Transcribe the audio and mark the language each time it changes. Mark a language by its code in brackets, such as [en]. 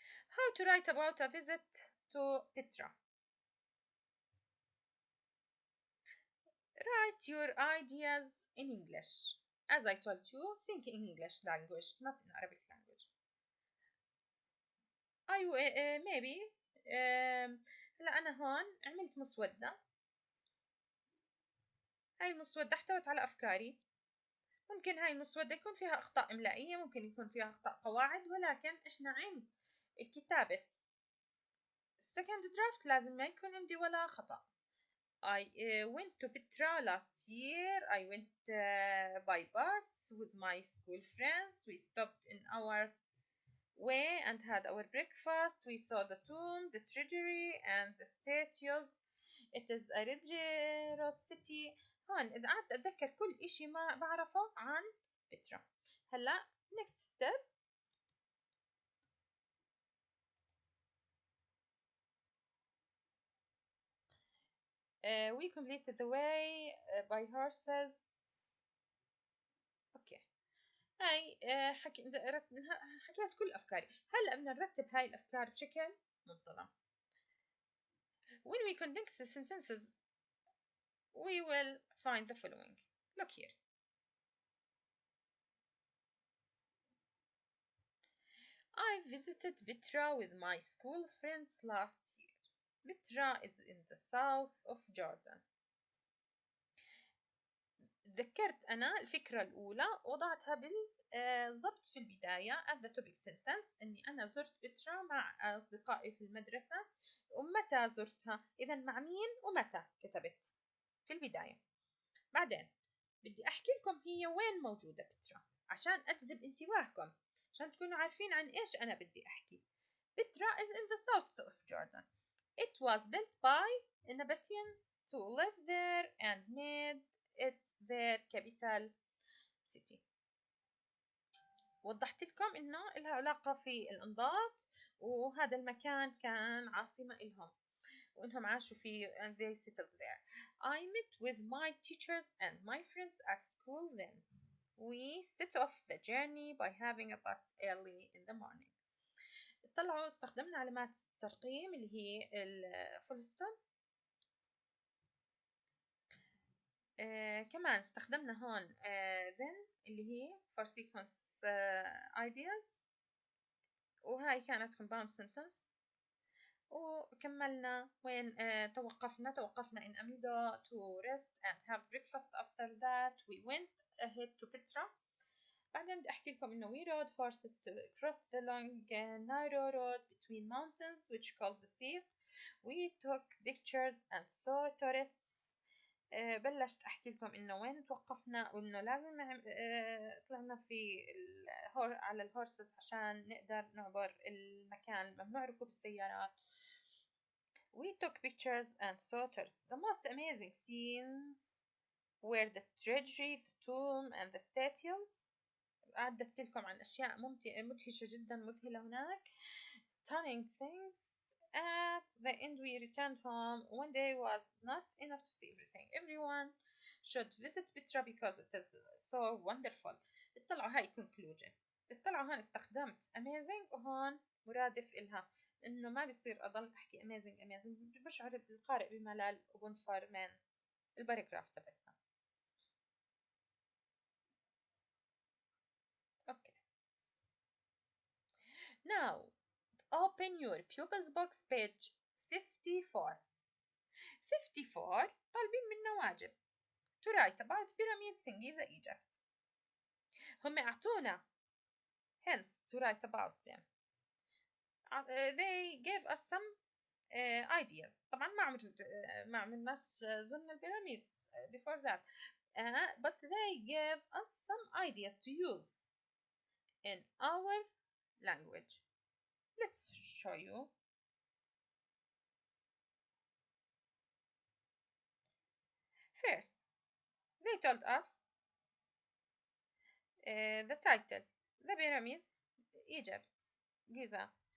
[en] How to write about a visit to Petra. write your ideas in English. As I told you, think in English language, not in Arabic language. [ar] maybe هلا أنا هون عملت مسودة. هاي المسودة احتوت على أفكاري. ممكن هاي المسودة يكون فيها أخطاء إملائية، ممكن يكون فيها أخطاء قواعد، ولكن إحنا عند الكتابة second draft لازم ما يكون عندي ولا خطأ. [en] I went to Petra last year. I went by bus with my school friends. We stopped in our way and had our breakfast. We saw the tomb, the treasury, and the statues. It is a religious city. [ar] هون إذا قعدت أتذكر كل إشي ما بعرفه عن بترا. [en] هلا next step. We completed the way by horses. [ar] اوكي. هاي حكيت كل افكاري. هلا بدنا نرتب هاي الافكار بشكل منتظم. [en] When we condense the sentences, we will find the following. Look here. I visited Petra with my school friends last year. Petra is in the south of Jordan. [ar] ذكرت أنا الفكرة الأولى وضعتها بالضبط في البداية [en] at the topic sentence [ar] إني أنا زرت بترا مع أصدقائي في المدرسة. ومتى زرتها؟ إذا مع مين ومتى كتبت في البداية. بعدين بدي أحكي لكم هي وين موجودة بترا عشان أجذب انتباهكم، عشان تكونوا عارفين عن إيش أنا بدي أحكي. [en] Petra is in the south of Jordan. It was built by Nabateans to live there and made it their capital city. [ar] وضحت لكم إنه لها علاقة في الإنضاط، وهذا المكان كان عاصمة إلهم وإنهم عاشوا فيه [en] and they settled there. I met with my teachers and my friends at school then. We set off the journey by having a bus early in the morning. [ar] طلعوا استخدمنا علامات الترقيم اللي هي الفول ستوب. كمان استخدمنا هون then اللي هي for sequence ideas، وهاي كانت compound sentence. وكملنا وين توقفنا [en] in Amido to rest and have breakfast. After that we went ahead to Petra. [ar] بعدين بدي أحكي لكم إنه [en] we rode horses to cross the long narrow road between mountains which called the sea. We took pictures and saw tourists. [ar] بلشت أحكي لكم إنه وين توقفنا وإنه لازم طلعنا في على الهورسز عشان نقدر نعبر المكان، ممنوع ركوب السيارات. [en] We took pictures and saw tourists. The most amazing scenes were the treasury, the tomb and the statues. [ar] عدت لكم عن أشياء مدهشة جدا مذهلة هناك. [en] Stunning things. At the end we returned home. One day was not enough to see everything. Everyone should visit Petra because it is so wonderful. [ar] اطلعوا هاي conclusion. اطلعوا هون استخدمت amazing وهون مرادف إلها، إنه ما بيصير أضل أحكي amazing بشعر القارئ بملل وبنفر من الباراجراف تبعتنا. [en] Okay. Now open your pupils box page 54. 54 [ar] طالبين منا واجب [en] to write about pyramids in Giza, Egypt. [ar] هم أعطونا [en] hints to write about them. They gave us some ideas. [ar] طبعا ما عملناش زرنا البيراميد [en] before that. But they gave us some ideas to use in our language. Let's show you. First, they told us the title, the pyramids, Egypt, Giza.